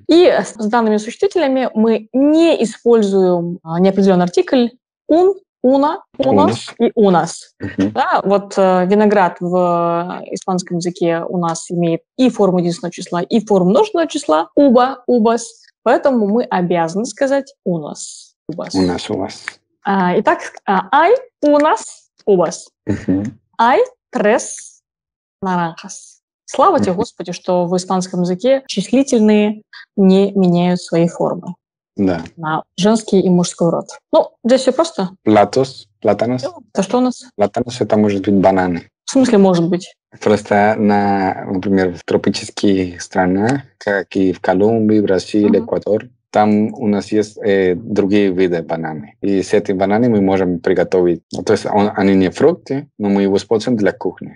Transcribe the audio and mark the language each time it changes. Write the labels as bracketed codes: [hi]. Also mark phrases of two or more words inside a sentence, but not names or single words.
[ru] И с данными существительными мы не используем неопределенный артикль [es] un una, unos [ru] и унас. Мгм. Да, вот виноград в испанском языке у нас имеет и форму единственного числа, и форму множественного числа, [es] uva, uvas. [ru] Поэтому мы обязаны сказать унос, убас. [es] Unas uvas. Итак, hay unas uvas. Мгм. Hay tres naranjas. [ru] Слава тебе, Господи, что в испанском языке числительные не меняют свои формы Да. на женский и мужской род. Ну, здесь все просто. [es] Platos, plátanos. [ru] Это что у нас? Plátanos это может быть бананы. В смысле, может быть? Просто, например, в тропических странах, как и в Колумбии, Бразилии, Мгм. Эквадор, там у нас есть другие виды бананы. И с этими бананами мы можем приготовить. То есть они не фрукты, но мы его используем для кухни.